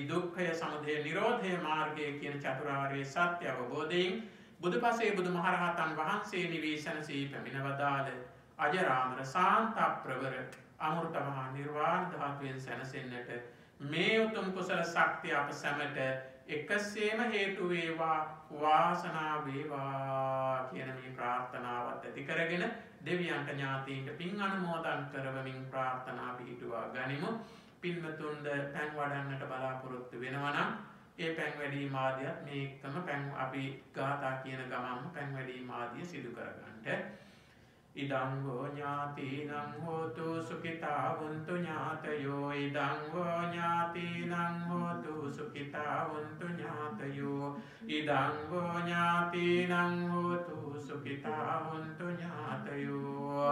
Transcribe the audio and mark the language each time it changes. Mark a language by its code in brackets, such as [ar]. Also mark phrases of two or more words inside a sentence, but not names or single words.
[si] දුක්ඛය, සමුදය, නිරෝධය මාර්ගය කියන චතුරාර්ය සත්‍ය අවබෝධයෙන් බුදුපසේ බුදුමහරහතන් වහන්සේ නිවේශනසී පැමිණවදාළ අජරාමර සාන්ත ප්‍රවර අමෘත මහා නිර්වාණ ධාතුවෙන් සැනසෙන්නට මේ උතුම් කුසල ශක්තිය අප සැමට එකසේම හේතු වේවා, වාසනාව වේවා කියන මේ ප්‍රාර්ථනාවත් ඇති කරගෙන දෙවියන්ට ඥාතීන්ට පින් අනුමෝදන් කරවමින් ප්‍රාර්ථනා පිහිටුවා ගනිමු. පින්වතුන්ද පැන් වඩන්නට බලාපොරොත්තු වෙනවා නම් ඒ පැන් වැඩීම ආදියත් මේ එක්කම පැන් අපි ගාථා කියන ගමන්ම පැන් වැඩීම ආදිය සිදු කරගන්නට. [pi] ඉදං වූ ඥාතිනං හෝතු සුඛිතා වന്തു ඥාතයෝ ඉදං වූ ඥාතිනං හෝතු සුඛිතා වന്തു ඥාතයෝ ඉදං වූ ඥාතිනං හෝතු සුඛිතා වന്തു ඥාතයෝ